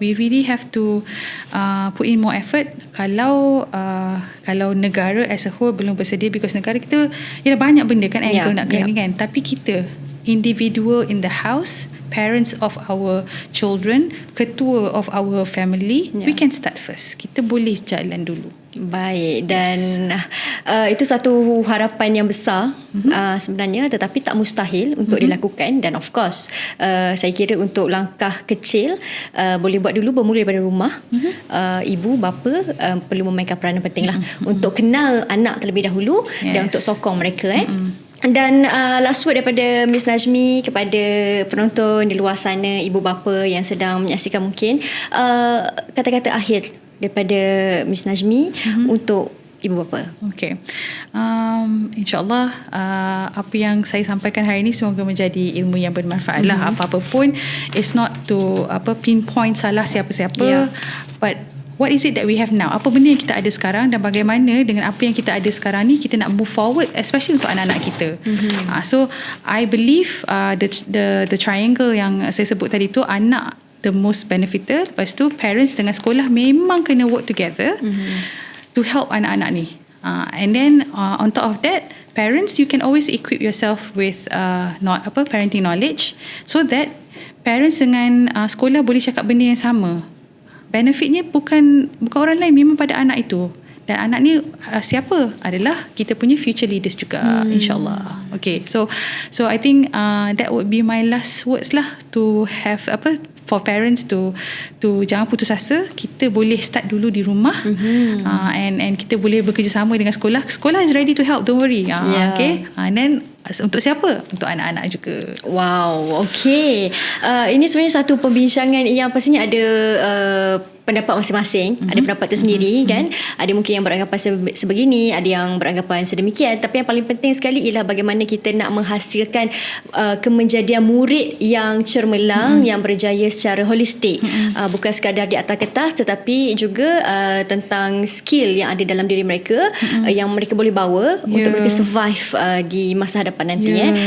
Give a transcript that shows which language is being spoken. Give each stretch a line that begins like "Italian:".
English: We really have to put in more effort.
Malay: Kalau negara
English: as a whole
Malay: belum bersedia,
English: because
Malay: negara kita banyak benda kan angle nak kena kan. Tapi kita
English: individual in the house, parents of our children,
Malay: ketua
English: of our family, we can start first.
Malay: Kita boleh jalan dulu. Baik, dan itu satu harapan yang besar sebenarnya, tetapi tak mustahil untuk dilakukan. Dan
English: of course
Malay: saya kira untuk langkah kecil boleh buat dulu, bermula daripada rumah. Ibu bapa perlu memainkan peranan penting lah untuk kenal anak terlebih dahulu dan untuk sokong mereka. Dan
English: last word
Malay: daripada Miss Najmi kepada penonton di luar sana, ibu bapa yang sedang menyaksikan mungkin, kata-kata akhir daripada Miss Najmi untuk ibu bapa. Okay. InsyaAllah apa yang saya sampaikan hari ini semoga menjadi ilmu yang bermanfaat lah. Apa-apa pun,
English: it's not to pinpoint
Malay: salah siapa-siapa,
English: but what is it that we have now?
Malay: Apa benda yang kita ada sekarang, dan bagaimana dengan apa yang kita ada sekarang ni kita nak
English: move forward,
Malay: especially untuk anak-anak kita.
English: So I believe the triangle
Malay: yang saya sebut tadi tu,
English: anak the most benefited,
Malay: lepas tu
English: parents
Malay: dengan sekolah memang kena
English: work together to help
Malay: anak-anak ni.
English: And then on top of that, parents, you can always equip yourself with parenting knowledge, so that parents
Malay: dengan sekolah boleh cakap benda yang sama. Benefitnya bukan orang lain, memang pada anak itu. Dan anak ni siapa? Adalah kita punya
English: future leaders
Malay: juga, insyaAllah.
English: Okay, so I think that would be my last words lah, to have for parents to
Malay: jangan putus asa. Kita boleh start dulu di rumah, and kita boleh bekerjasama dengan sekolah.
English: Sekolah is ready to help, don't worry. Okay, and then
Malay: untuk siapa? Untuk anak-anak juga. Wow, okay. Ini sebenarnya satu perbincangan yang pastinya ada pendapat masing-masing, ada pendapat tersendiri kan. Ada mungkin yang beranggapan sebegini, ada yang beranggapan sedemikian, tapi yang paling penting sekali ialah bagaimana kita nak menghasilkan kemenjadian murid yang cermelang, yang berjaya secara holistik, bukan sekadar di atas kertas, tetapi juga tentang skill yang ada dalam diri mereka, yang mereka boleh bawa untuk mereka survive di masa hadapan nanti.